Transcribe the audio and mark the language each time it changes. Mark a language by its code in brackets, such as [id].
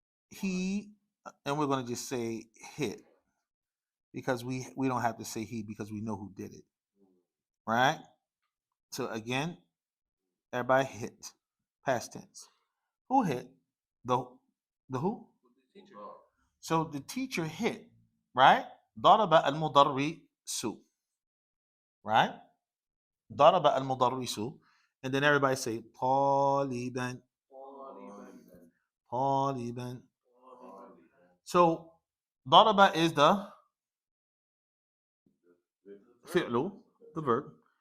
[en] He, and we're going to just say hit because we don't have to say he because we know who did it, right? So again, everybody hit, past tense. Who hit? The who? So the teacher hit, right? [ar] ضرب المدرس, [en] right? [ar] ضرب المدرس, [en] and then everybody say [ar] طالبا. طالبا. [en] So ضرب is the fi'lu, the verb.